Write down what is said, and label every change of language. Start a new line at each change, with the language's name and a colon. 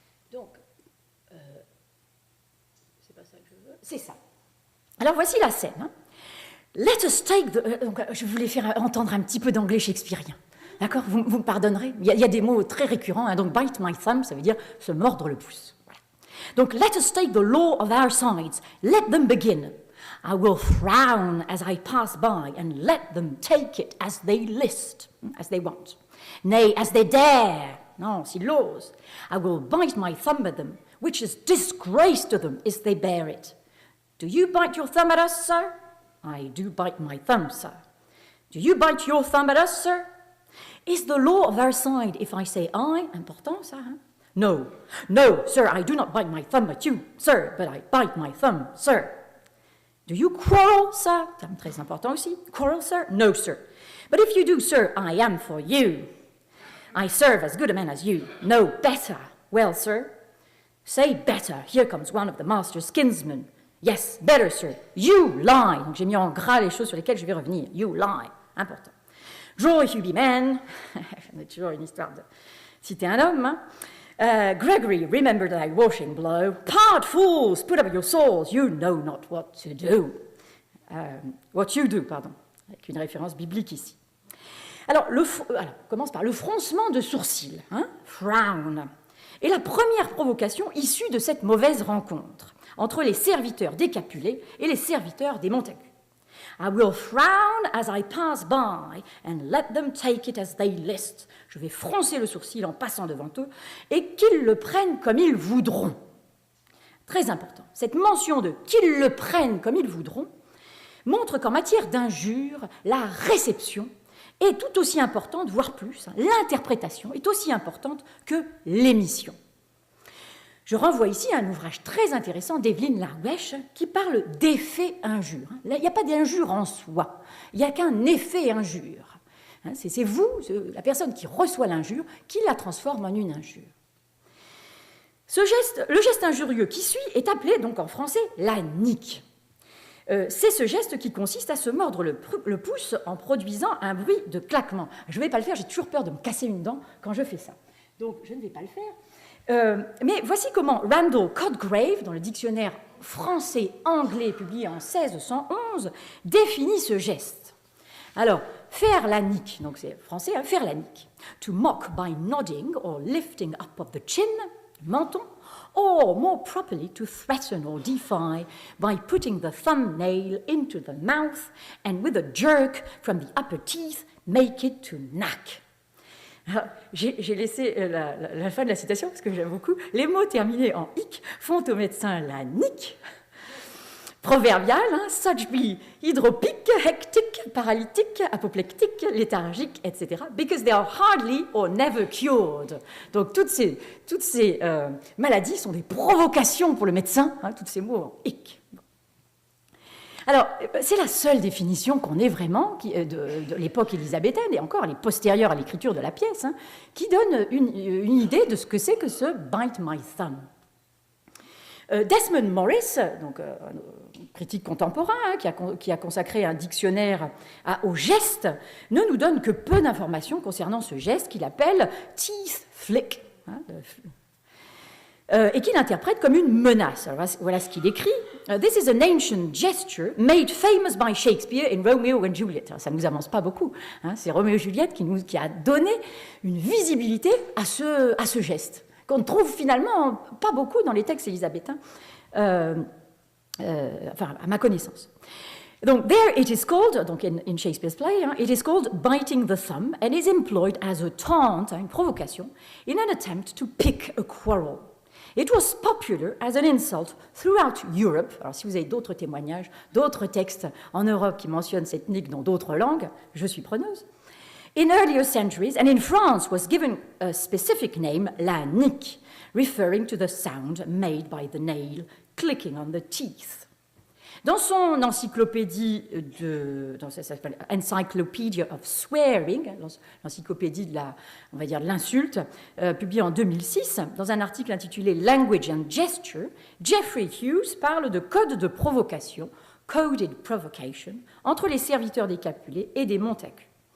French: Donc, c'est pas ça que je veux. C'est ça. Alors voici la scène.
English: Let us take the...
French: donc, je voulais faire entendre un petit peu d'anglais shakespearien. D'accord, vous me pardonnerez. Il y a des mots très récurrents. Donc
English: bite my thumb,
French: ça veut dire se mordre le pouce. Voilà. Donc
English: let us take the law of our sides. Let them begin. I will frown as I pass by and let them take it as they list, as they want. Nay, as they dare.
French: Non, s'ils l'osent.
English: I will bite my thumb at them, which is disgrace to them if they bear it. Do you bite your thumb at us, sir? I do bite my thumb, sir. Do you bite your thumb at us, sir? Is the law of our side if I say I?
French: Important, ça, hein?
English: No. No, sir, I do not bite my thumb at you, sir, but I bite my thumb, sir. Do you quarrel, sir?
French: Terme très important aussi.
English: Quarrel, sir? No, sir. But if you do, sir, I am for you. I serve as good a man as you. No, better. Well, sir. Say better. Here comes one of the master's kinsmen. Yes, better, sir. You lie.
French: Donc j'ai mis en gras les choses sur lesquelles je vais revenir.
English: You lie.
French: Important.
English: Draw if you be man.
French: On a toujours une histoire de citer un homme.
English: Hein? Gregory, remember thy washing blow. Part, fools, put up your swords. You know not what to do. What you do, pardon.
French: Avec une référence biblique ici. Alors, on commence par le froncement de sourcils. Hein? Frown. Et la première provocation issue de cette mauvaise rencontre entre les serviteurs des Capulets et les serviteurs des Montagu.
English: I will frown as I pass by and let them take it as they list.
French: Je vais froncer le sourcil en passant devant eux et qu'ils le prennent comme ils voudront. Très important. Cette mention de qu'ils le prennent comme ils voudront montre qu'en matière d'injure, la réception est tout aussi importante, voire plus. L'interprétation est aussi importante que l'émission. Je renvoie ici à un ouvrage très intéressant d'Evelyne Larwech qui parle d'effet injure. Là, il n'y a pas d'injure en soi, il n'y a qu'un effet injure. C'est vous, la personne qui reçoit l'injure, qui la transforme en une injure. Le geste injurieux qui suit est appelé donc en français la nique. C'est ce geste qui consiste à se mordre le pouce en produisant un bruit de claquement. Je ne vais pas le faire, j'ai toujours peur de me casser une dent quand je fais ça. Donc je ne vais pas le faire. Mais voici comment Randall Cotgrave, dans le dictionnaire français-anglais publié en 1611, définit ce geste. Alors, faire la nique, donc c'est français, hein, faire la nique.
English: To mock by nodding or lifting up of the chin, menton, or more properly to threaten or defy by putting the thumbnail into the mouth and with a jerk from the upper teeth make it to knack.
French: J'ai laissé la fin de la citation parce que j'aime beaucoup. Les mots terminés en ic font au médecin la nique.
English: Proverbial, hein, such be hydropique, hectic,
French: paralytique, apoplectique, léthargique,
English: etc. Because they are hardly or never cured.
French: Donc toutes ces maladies sont des provocations pour le médecin, hein, tous ces mots en ic. Alors, c'est la seule définition qu'on ait vraiment de l'époque élisabéthaine, et encore elle est postérieure à l'écriture de la pièce, hein, qui donne une idée de ce que c'est que ce «
English: bite my thumb ».
French: Desmond Morris, donc, critique contemporain, hein, qui a consacré un dictionnaire au geste, ne nous donne que peu d'informations concernant ce geste qu'il appelle « teeth flick hein, », et qu'il interprète comme une menace. Alors, voilà ce qu'il écrit.
English: This is an ancient gesture made famous by Shakespeare in Romeo and Juliet.
French: Alors, ça ne nous avance pas beaucoup. Hein, c'est Roméo et Juliette qui a donné une visibilité à ce geste, qu'on ne trouve finalement pas beaucoup dans les textes élisabéthains, enfin, à ma connaissance.
English: Donc, there it is called, donc in Shakespeare's play, hein, it is called biting the thumb and is employed as a taunt,
French: une provocation,
English: in an attempt to pick a quarrel. It was popular as an insult throughout Europe.
French: Alors, si vous avez d'autres témoignages, d'autres textes en Europe qui mentionnent cette nique dans d'autres langues, je suis preneuse.
English: In earlier centuries, and in France, was given a specific name, la nique, referring to the sound made by the nail clicking on the teeth.
French: Dans son encyclopédie ça s'appelle Encyclopedia of Swearing, l'encyclopédie de on va dire de l'insulte, publiée en 2006, dans un article intitulé Language and Gesture, Geoffrey Hughes parle de code de provocation, coded provocation, entre les serviteurs des Capulets et des Montacus.